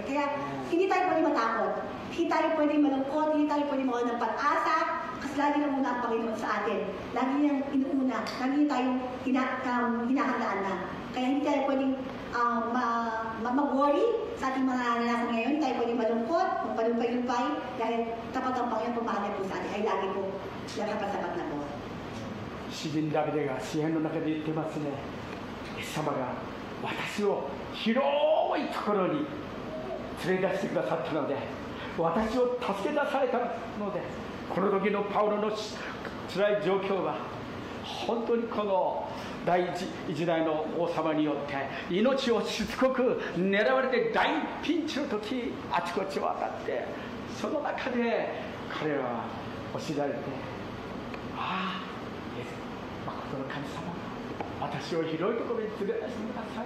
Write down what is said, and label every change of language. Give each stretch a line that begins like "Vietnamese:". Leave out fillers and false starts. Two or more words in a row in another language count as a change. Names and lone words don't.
Filipino: Kaya hindi tayo pwede matakot, hindi tayo pwede malungkot, hindi tayo pwede mawala ng pag-asa, kasi lagi na muna ang Panginoon sa atin. Lagi niyang inuuna, lagi niya tayong hinahandaan na. Kaya hindi tayo pwedeng mag-worry sa ating mga naranasan ngayon. Hindi tayo pwedeng malungkot, magpalumpay-lumpay, dahil tapat ang Panginoon pumahalay po sa atin ay lagi po sapat na po.
Japanese: 詩人ダビデが詩篇の中で言ってますね。イエス様が私を広いところに連れ出してくださったので、私を助け出されたので、この時のパウロの辛い状況は本当にこの第一代の王様によって命をしつこく狙われて大ピンチの時、あちこち渡って、その中で彼らは教えられて、ああ誠の神様が私を広いところに連れ出してくださる。